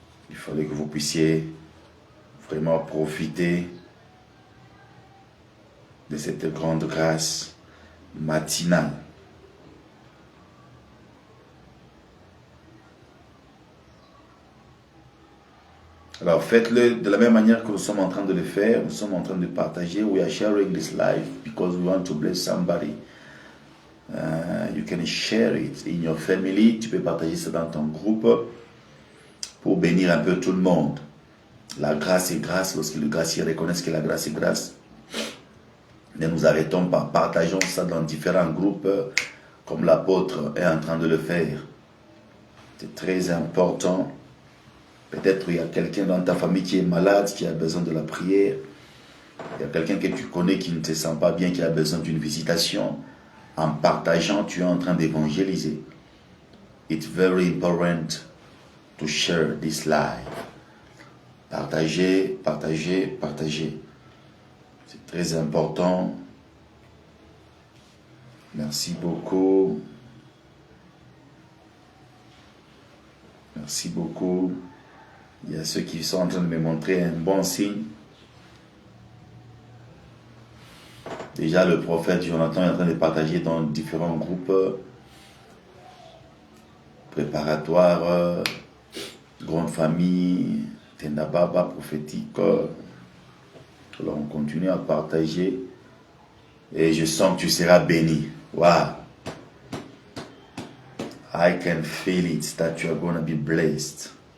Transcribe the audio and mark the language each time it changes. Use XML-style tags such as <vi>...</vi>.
<fr>Il fallait que vous puissiez vraiment profiter de cette grande grâce matinale. Alors faites-le de la même manière que nous sommes en train de le faire. Nous sommes en train de partager.</fr> <en>We are sharing this live because we want to bless somebody. You can share it in your family.</en> <fr>Tu peux partager ça dans ton groupe pour bénir un peu tout le monde. La grâce est grâce. Lorsque le gracier reconnaisse que la grâce est grâce, ne nous arrêtons pas. Partageons ça dans différents groupes comme l'apôtre est en train de le faire. C'est très important. Peut-être il y a quelqu'un dans ta famille qui est malade, qui a besoin de la prière. Il y a quelqu'un que tu connais qui ne te sent pas bien, qui a besoin d'une visitation. En partageant, tu es en train d'évangéliser.</fr> <en>It's very important to share this live.</en> <fr>Partagez, partagez, partagez. C'est très important. Merci beaucoup. Merci beaucoup. Il y a ceux qui sont en train de me montrer un bon signe. Déjà, le prophète Jonathan est en train de partager dans différents groupes préparatoires, grande famille, Tendababa prophétique. Alors, on continue à partager et je sens que tu seras béni.</fr> <en>Wow! I can feel it that you are going to be blessed.</en>